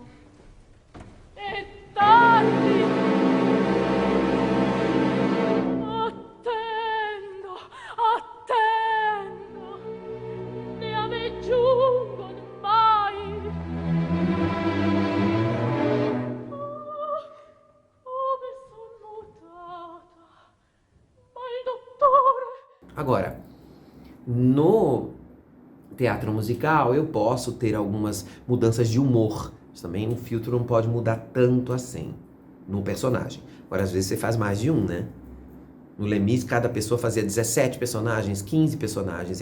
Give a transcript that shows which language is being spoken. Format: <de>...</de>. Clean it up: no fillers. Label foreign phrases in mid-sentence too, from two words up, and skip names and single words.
<it>E tardi! Attendo! Ne a me giungon mai! Come son mutata! Ma il dottore...</it> <pt>Agora, no teatro musical eu posso ter algumas mudanças de humor. Também um filtro não pode mudar tanto assim no personagem. Agora, às vezes você faz mais de um, né? No Lemis, cada pessoa fazia 17 personagens, 15 personagens.</pt>